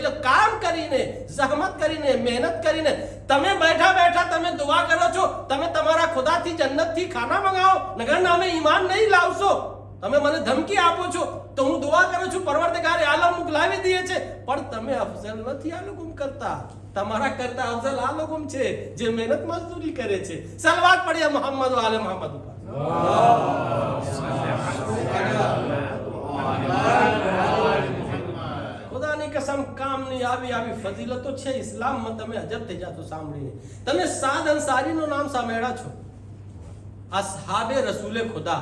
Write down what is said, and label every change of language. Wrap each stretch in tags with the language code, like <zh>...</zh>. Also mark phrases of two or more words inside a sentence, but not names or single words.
<gu>એટલે કામ કરીને, જહેમત કરીને, મહેનત કરીને તમે બેઠા બેઠા તમે દુઆ કરો છો, તમે તમારા ખુદાથી જન્નતથી ખાના મંગાવો, નગર નામે ઈમાન નહીં લાવશો. તમે મને ધમકી આપો છો તો હું દુઆ કરું છું, પરવરદિગાર આલમ મોકલાવી દે છે, પણ તમે અફઝલ નથી આ લોકો કરતા. તમારા કરતા અફઝલ આ લોકો છે જે મહેનત મજદૂરી કરે છે.</gu> <ur>صلوات پڑھیے</ur> <gu>મોહમ્મદ व आले मोहम्मद ઉપર. ખુદાની કસમ, કામની આવી ફજીલતો છે ઇસ્લામમાં, તમે અજબ થઈ જાતો સાંભળીને. તમે સાદ અંસારીનું નામ સાંભળ્યા છો?</gu> <ur>اصحابِ رسولِ خدا.</ur>